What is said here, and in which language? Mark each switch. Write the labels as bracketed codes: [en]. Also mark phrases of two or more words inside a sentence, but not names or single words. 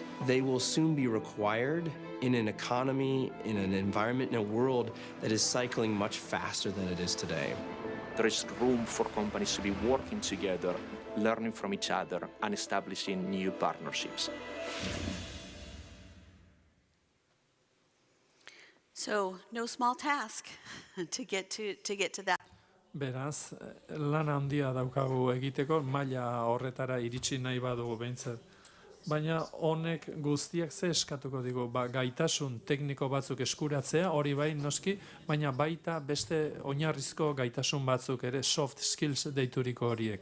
[en] They will soon be required in an economy, in an environment, in a world that is cycling much faster than it is today. There is room for companies to be working together, learning from each other, and establishing new partnerships. So, no small task to get to that. [eu] Beraz, lan handia daukagu egiteko, maila horretara iritsi nahi badugu behintzat. Baina honek guztiak ze eskatuko digu, gaitasun tekniko batzuk eskuratzea, hori bai noski, baina baita beste oinarrizko gaitasun batzuk ere, [en] soft skills [eu] deituriko horiek.